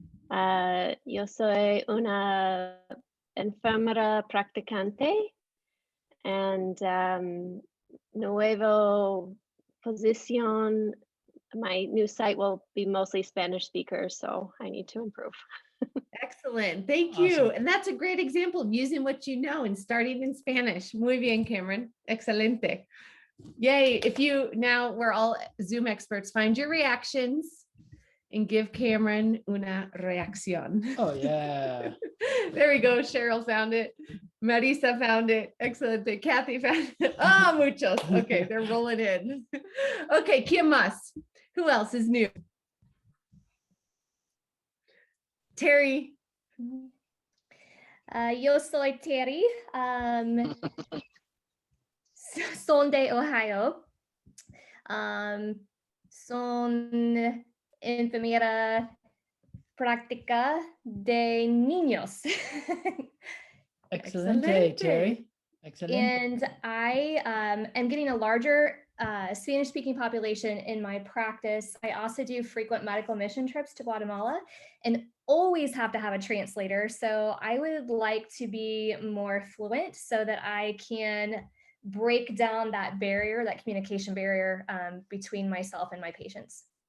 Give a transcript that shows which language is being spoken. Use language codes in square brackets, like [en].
[es] Yo soy una enfermera practicante, [en] and [es] nuevo posición. [en] My new site will be mostly Spanish speakers, so I need to improve. Excellent. Thank you. Awesome. And that's a great example of using what you know and starting in Spanish. [es] Muy bien, Cameron. Excelente. Yay. [en] Now we're all Zoom experts, find your reactions and give Cameron [es] una reacción. [en] Oh, yeah. There we go. Cheryl found it. Marisa found it. Excellent. Kathy found it. Oh, [es] muchos. [en] Okay, they're rolling in. Okay, [es] ¿quién más? [en] Who else is new? Terry. [es] Yo soy Terry. Son de Ohio. Son enfermera práctica de niños. Excelente, Terry. [en] Excellent. And I am getting a larger Spanish-speaking population in my practice. I also do frequent medical mission trips to Guatemala and always have to have a translator. So I would like to be more fluent so that I can break down that barrier, that communication barrier between myself and my patients.